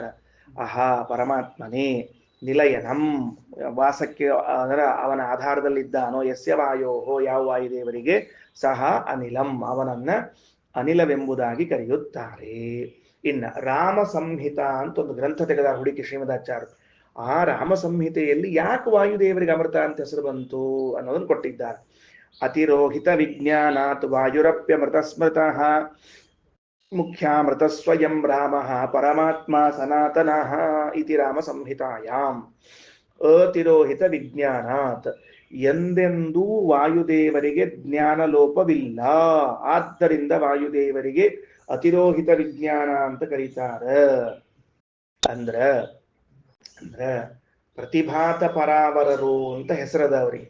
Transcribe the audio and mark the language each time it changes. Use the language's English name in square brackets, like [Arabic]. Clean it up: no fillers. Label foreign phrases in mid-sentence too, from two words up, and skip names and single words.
[Kannada] ಆಹಾ ಪರಮಾತ್ಮನೇ ನಿಲಯನಂ ವಾಸಕ್ಕೆ ಅದರ ಅವನ ಆಧಾರದಲ್ಲಿದ್ದಾನೋ, [Sanskrit] ಯಸ್ಯ ವಾಯೋ [Kannada] ಯಾವ ವಾಯುದೇವರಿಗೆ, [Sanskrit] ಸಹ ಅನಿಲಂ [Kannada] ಅವನನ್ನ ಅನಿಲವೆಂಬುದಾಗಿ ಕರೆಯುತ್ತಾರೆ. ಇನ್ನ ರಾಮ ಸಂಹಿತ ಅಂತ ಒಂದು ಗ್ರಂಥ ತೆಗೆದ ಹುಡುಕಿ ಶ್ರೀಮದಾಚಾರ್ಯ. ಆ ರಾಮ ಸಂಹಿತೆಯಲ್ಲಿ ಯಾಕೆ ವಾಯುದೇವರಿಗೆ ಅಮೃತ ಅಂತ ಹೆಸರು ಬಂತು ಅನ್ನೋದನ್ನು ಕೊಟ್ಟಿದ್ದಾರೆ. [Sanskrit] ಅತಿರೋಹಿತ ವಿಜ್ಞಾನಾತ್ ವಾಯುರಪ್ಯಮೃತ ಸ್ಮೃತಃ ಮುಖ್ಯಾಮೃತ ಸ್ವಯಂ ರಾಮ ಪರಮಾತ್ಮ ಸನಾತನಃ ಇತಿ ರಾಮ ಸಂಹಿತಾಯಾಂ. ಅತಿರೋಹಿತ ವಿಜ್ಞಾನಾತ್, [Kannada] ಎಂದೆಂದೂ ವಾಯುದೇವರಿಗೆ ಜ್ಞಾನ ಲೋಪವಿಲ್ಲ, ಆದ್ದರಿಂದ ವಾಯುದೇವರಿಗೆ [Sanskrit] ಅತಿರೋಹಿತ ವಿಜ್ಞಾನ [Kannada] ಅಂತ ಕರೀತಾರ. ಅಂದ್ರ ಪ್ರತಿಭಾತ ಪರಾವರರು ಅಂತ ಹೆಸರದ ಅವರಿಗೆ.